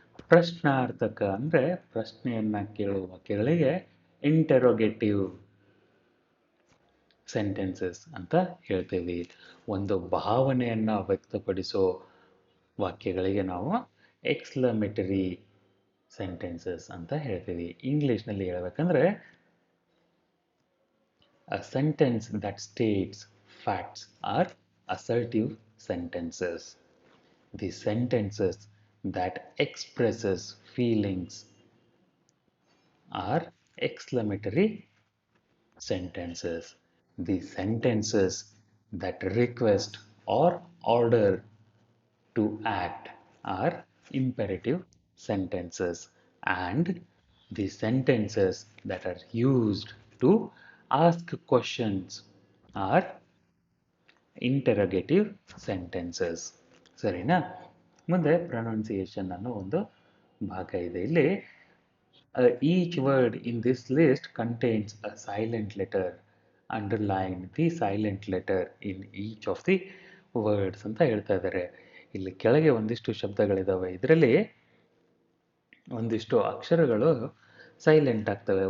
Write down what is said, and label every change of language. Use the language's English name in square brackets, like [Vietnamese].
[Kannada] ಪ್ರಶ್ನಾರ್ಥಕ ಅಂದರೆ ಪ್ರಶ್ನೆಯನ್ನು ಕೇಳುವ ವಾಕ್ಯಗಳಿಗೆ ಇಂಟೆರೋಗೇಟಿವ್ ಸೆಂಟೆನ್ಸಸ್ ಅಂತ ಹೇಳ್ತೀವಿ. ಒಂದು ಭಾವನೆಯನ್ನು ವ್ಯಕ್ತಪಡಿಸೋ ವಾಕ್ಯಗಳಿಗೆ ನಾವು ಎಕ್ಸ್ಕ್ಲಮೇಟರಿ ಸೆಂಟೆನ್ಸಸ್ ಅಂತ ಹೇಳ್ತೀವಿ. ಇಂಗ್ಲೀಷ್ನಲ್ಲಿ ಹೇಳ್ಬೇಕಂದ್ರೆ [English] a sentence that states facts are assertive sentences. The sentences that expresses feelings are exclamatory sentences. The sentences that request or order to act are imperative sentences, and the sentences that are used to ask questions are interrogative sentences. [Kannada] ಸರಿನಾ? ಮುಂದೆ pronunciation ಅನ್ನೋ ಒಂದು ಭಾಗ ಇದೆ. [English] ಇಲ್ಲಿ each word in this list contains a silent letter. Underline the silent letter in each of the words [Kannada] ಅಂತ ಹೇಳ್ತಾ ಇದ್ದಾರೆ. ಇಲ್ಲಿ ಕೆಳಗೆ ಒಂದಿಷ್ಟು ಶಬ್ದಗಳಿದ್ದಾವೆ. ಇದರಲ್ಲಿ ಒಂದಿಷ್ಟು ಅಕ್ಷರಗಳು ಸೈಲೆಂಟ್ ಆಗ್ತವೆ.